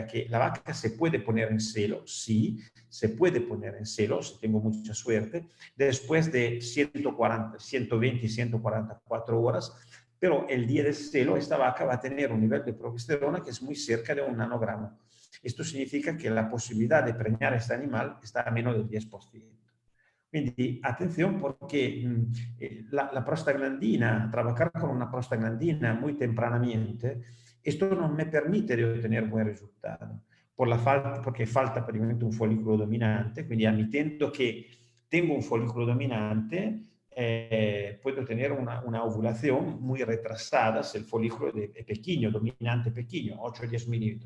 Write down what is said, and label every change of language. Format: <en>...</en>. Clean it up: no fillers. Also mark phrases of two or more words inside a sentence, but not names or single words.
<es>Que la vaca se puede poner en celo, sí, se puede poner en celo, si tengo mucha suerte, después de 120 y 144 horas, pero el día del celo esta vaca va a tener un nivel de progesterona que es muy cerca de 1 nanogramo. Esto significa que la posibilidad de preñar a este animal está a menos del 10%.</es> <it>Quindi attenzione perché la prostaglandina,</it> <es>trabajar con una prostaglandina muy tempranamente, esto no me permite de obtener buen resultado, porque falta prácticamente un folículo dominante, quindi admitiendo que tengo un folículo dominante, puedo tener una ovulación muy retrasada si el folículo es pequeño, dominante pequeño, 8 o 10 milímetros.</es>